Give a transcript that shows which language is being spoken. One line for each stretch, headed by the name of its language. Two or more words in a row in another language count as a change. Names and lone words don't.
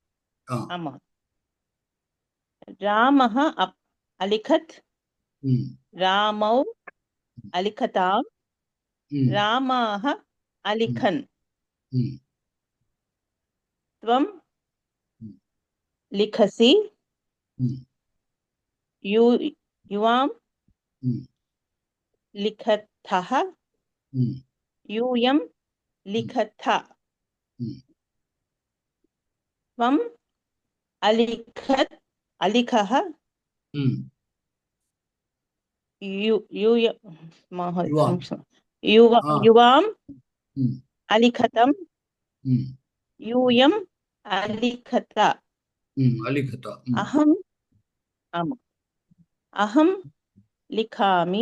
Sanskrit: రామః అలిఖత్ రామౌ అలిఖతాం రామాః అలిఖన్ త్వం లిఖసి युवां लिखतः यूयं लिखथ त्वम् अलिखत् अलिखः మహోదయ యువాం. ఆ. యువాం ఉమ్, అలిఖతం ఉమ్, యూయం అలిఖత అలిఖత. అహం అహం లిఖామి